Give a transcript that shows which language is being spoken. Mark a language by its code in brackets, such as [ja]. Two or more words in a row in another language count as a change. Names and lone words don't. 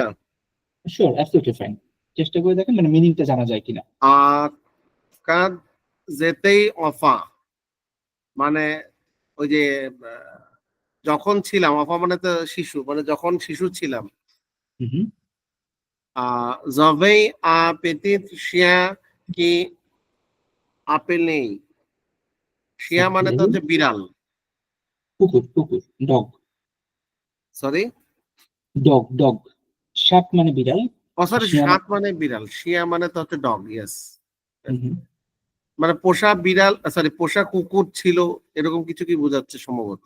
[bn] শিওর, [en] absolutely fine, [bn] চেষ্টা করে দেখেন মানে মিনিংটা জানা যায় কিনা। [fr] quand j'étais enfant, [bn] মানে ওই যে যখন ছিলাম, অফা মানে তো শিশু, মানে যখন শিশু ছিলাম। হুম। [fr] J'avais un petit chien qui appelait, [bn] শিয়া মানে তো হচ্ছে বিড়াল, কুকুর, কুকুর, ডগ, সরি ডগ, ডগ, শাক মানে বিড়াল, সরি শিয়া সাত মানে বিড়াল, শিয়া মানে তো হচ্ছে ডগ, ইয়েস। হুম, মানে পোষা বিড়াল, সরি পোষা কুকুর ছিল, এরকম কিছু কি বোঝাচ্ছে সম্ভবত,